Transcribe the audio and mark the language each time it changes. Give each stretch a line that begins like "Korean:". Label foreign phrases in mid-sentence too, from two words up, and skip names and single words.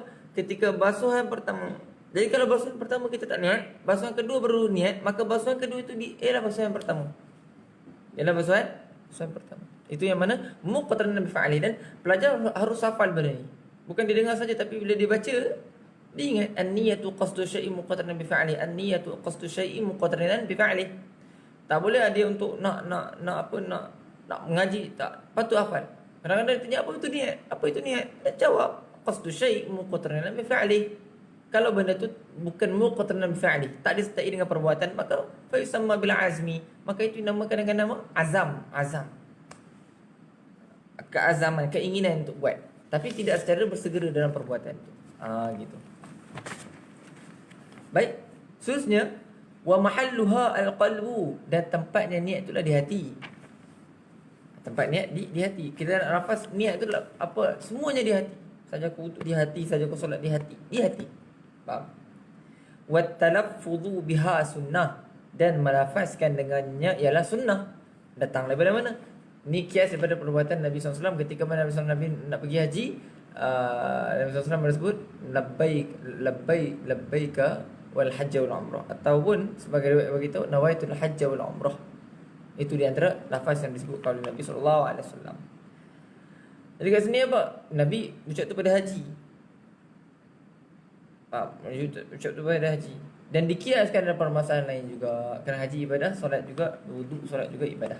Malay: Ketika basuhan pertama. Jadi kalau basuhan pertama kita tak niat, basuhan kedua baru niat, maka basuhan kedua itu ialah basuhan pertama. Ialah basuhan pertama. Itu yang mana
Arabic: مقترن بالفعل,
Malay: dan pelajar harus hafal benda ni. Bukan dia dengar saja, tapi bila dia baca, dia ingat
Arabic: النية قصد شيء مقترن بالفعل. النية قصد شيء مقترن بالفعل.
Malay: Tak boleh dia untuk nak mengaji, tak patut hafal. Kadang-kadang dia tanya apa itu niat? Apa itu niat? Dia jawab
Arabic: قصد شيء مقترن بالفعل.
Malay: Kalau benda tu bukan
Arabic: مقترن بالفعل,
Malay: tak disertai dengan perbuatan, maka
Arabic: فيسمى بالعزم,
Malay: maka itu dinamakan dengan nama azam. Keazaman, keinginan untuk buat, tapi tidak secara bersegera dalam perbuatan itu. Gitu. Baik, seterusnya
Arabic: ومحلها القلب,
Malay: dan tempatnya niat itulah di hati. Tempat niat di hati. Kita nak lafaz niat itu apa? Semuanya di hati. Saja aku di hati, saja aku solat di hati. Di hati. Faham?
Arabic: والتلفظ بها سنة,
Malay: dan melafazkan dengannya ialah sunnah. Datang daripada mana? Ni kias daripada perbuatan Nabi SAW ketika mana Nabi SAW nak pergi haji. Nabi SAW bersebut
Arabic: لبيك والحج والعمرة,
Malay: ataupun sebagai riwayat beritahu
Arabic: نويت الحج والعمرة.
Malay: Itu di antara lafaz yang disebut oleh Nabi SAW. Jadi kat sini apa? Nabi ucap tu pada haji. Ucap tu pada haji. Dan dikiaskan dalam permasalahan lain juga. Kerana haji ibadah, solat juga, wuduk, solat juga ibadah.